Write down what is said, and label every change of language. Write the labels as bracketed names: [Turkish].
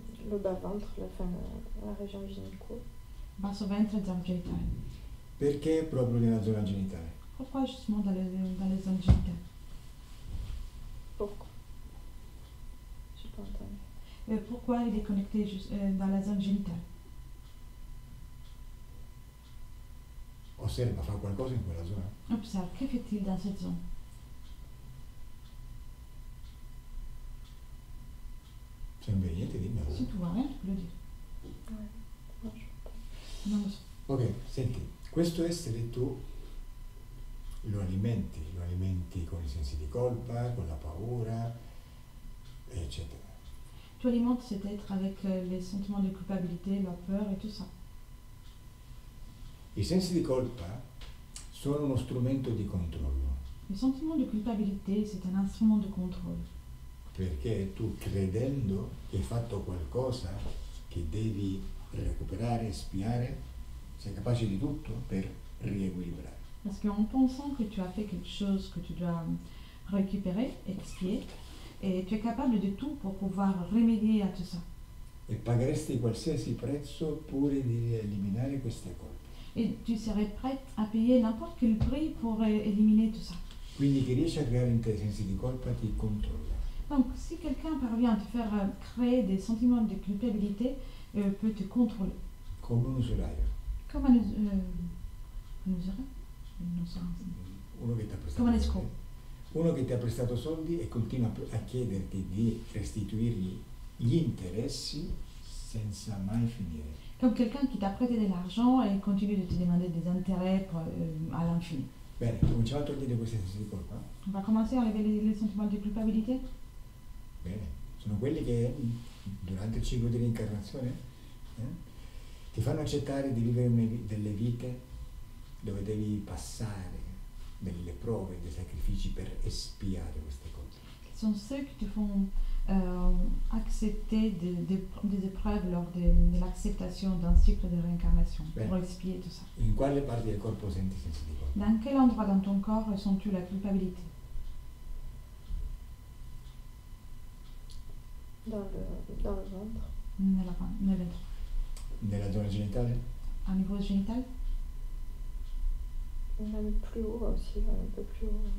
[French] Le bas-ventre, la région gynéco. [Italian] basso ventre e zone genitali. Perché proprio nella zona genitale? [French] Pourquoi justement dans les zones génitales? Pourquoi? J'ai pas entendu. Pourquoi il est connecté dans la zone génitale? [Italian] Osserva, fa qualcosa in quella zona? [French] Observe, que fait-il dans cette zone? [Italian] Se non vedi niente, dimmelo. [French] Si tu vois rien, tu peux le dire. Ouais. Non, je sais pas. [Italian] Non, lo so. Ok, senti, questo essere tu lo alimenti con i sensi di colpa, con la paura, eccetera. [French] Tu alimentes cet être avec les sentiments de culpabilité, la peur et tout ça. [Italian] I sensi di colpa sono uno strumento di controllo, [French] Le sentiment de culpabilité, c'est un instrument de contrôle. [Italian] perché tu credendo che hai fatto qualcosa che devi recuperare, spiare, sei capace di tutto per riequilibrare. [French] Parce qu'en pensant que tu as fait quelque chose que tu dois récupérer, expier, et tu es capable de tout pour pouvoir remédier à tout ça. [Italian] E pagheresti qualsiasi prezzo pure di eliminare queste colpe. [French] Et tu serais prête à payer n'importe quel prix pour éliminer tout ça. [Italian] Quindi chi riesce a creare in te sensi di colpa ti controlla. [French] Donc, si quelqu'un parvient à te faire créer des sentiments de culpabilité, peut te contrôler. [Italian] Come un usuraio. [French] Comme un usuraio? [Italian] Non so. Uno che ti ha prestato Come un soldi. [French] escroc. [Italian] Uno che ti ha prestato soldi e continua a chiederti di restituirgli gli interessi senza mai finire. [French] Comme quelqu'un qui t'a prêté de l'argent et continue de te demander des intérêts à l'infini. [Italian] Bene, cominciamo a togliere questi sensi di colpa. [French] On va commencer à enlever les sentiments de culpabilité. [Italian] Bene, sono quelli che durante il ciclo di reincarnazione ti fanno accettare di vivere delle vite dove devi passare delle prove, dei sacrifici per espiare queste cose. [French] Ce sont ceux qui te font accepter des épreuves lors de l'acceptation d'un cycle de réincarnation pour expier tout ça. [Italian] In quale parte del corpo senti sensi di colpa? [French] Dans quel endroit dans ton corps ressens-tu la culpabilité? Dans le ventre. [Italian] Nel ventre. Nella zona genitale? [French] À niveau génital? Même plus haut aussi, un peu plus haut.